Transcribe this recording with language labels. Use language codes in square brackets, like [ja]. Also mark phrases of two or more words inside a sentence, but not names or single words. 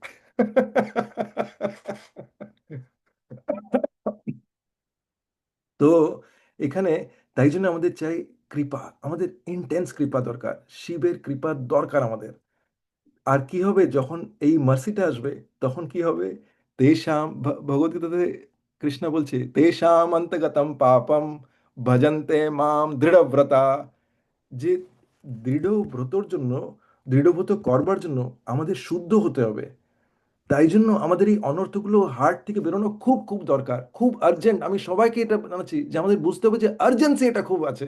[bn] তো এখানে, তাই জন্য আমাদের চাই কৃপা, আমাদের ইন্টেন্স কৃপা দরকার, শিবের কৃপা দরকার আমাদের। আর কি হবে যখন এই মার্সিটা আসবে, তখন কি হবে? তেষাম, ভগবদ্গীতাতে কৃষ্ণ বলছে, [sa] তেষাম অন্তগতম পাপম ভজন্তে মাম দৃঢ়ব্রতা। [bn] যে দৃঢ়ব্রতর জন্য, দৃঢ়ব্রত করবার জন্য আমাদের শুদ্ধ হতে হবে। তাই জন্য আমাদের এই অনর্থগুলো হার্ট থেকে বেরোনো খুব খুব দরকার, খুব আর্জেন্ট। আমি সবাইকে এটা জানাচ্ছি যে আমাদের বুঝতে হবে যে আর্জেন্সি এটা খুব আছে।